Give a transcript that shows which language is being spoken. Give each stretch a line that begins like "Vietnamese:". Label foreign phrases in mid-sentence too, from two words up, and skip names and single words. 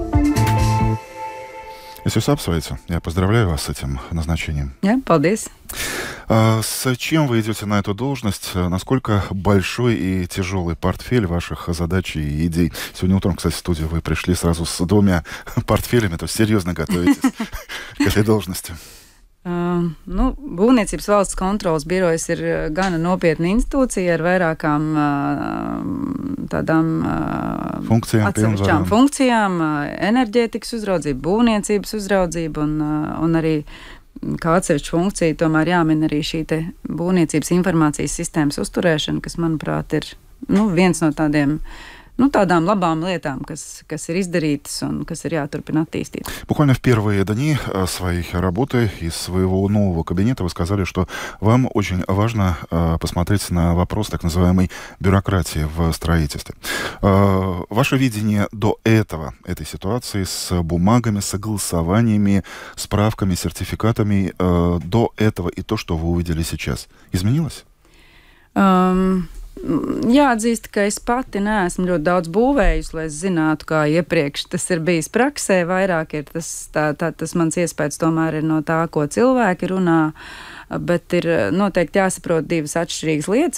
Russian: Если все обсвается, я поздравляю вас с этим назначением.
Latvian: Paldies.
Russian: С чем вы идете на эту должность? Насколько большой и тяжелый портфель ваших задач и идей? Сегодня утром, кстати, в студию вы пришли сразу с 2 портфелями, то есть серьезно готовитесь к этой должности.
Latvian: Būvniecības valsts kontroles birojas ir gana nopietna institūcija ar vairākām tādām atsevišķām funkcijām, enerģētikas uzraudzība, būvniecības uzraudzība un arī kā atsevišķa funkcija tomēr jāmin arī šī te būvniecības informācijas sistēmas uzturēšana, kas, manuprāt, ir viens no tādām labām lietām, kas ir izdarītas un kas ir jāturpina attīstīt.
Russian: Буквально в первые дни своей работы из своего нового кабинета вы сказали, что вам очень важно посмотреть на вопрос так называемой бюрократии в строительстве. Ваше видение до этой ситуации с бумагами, согласованиями, справками, сертификатами до этого и то, что вы увидели сейчас, изменилось?
Latvian: Jāatzīst, ka es pati neesmu ļoti daudz būvējusi, lai es zinātu, kā iepriekš tas ir bijis praksē. Vairāk ir tas mans iespējas tomēr ir no tā, ko cilvēki runā, bet ir noteikti jāsaprot divas atšķirīgas lietas.